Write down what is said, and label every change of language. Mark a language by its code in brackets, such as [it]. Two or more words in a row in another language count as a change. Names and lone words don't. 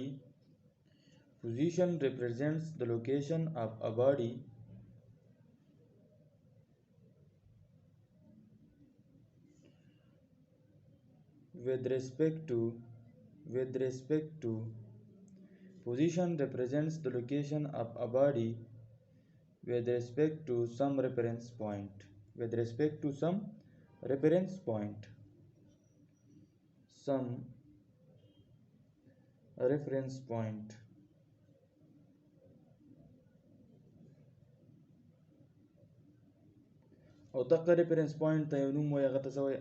[en] Position represents the location of a body with respect to position represents the location of a body with respect to some reference point. [ps] او دغه [en] reference point [ps] ته یو نوم وایي، هغه ته څه وایي؟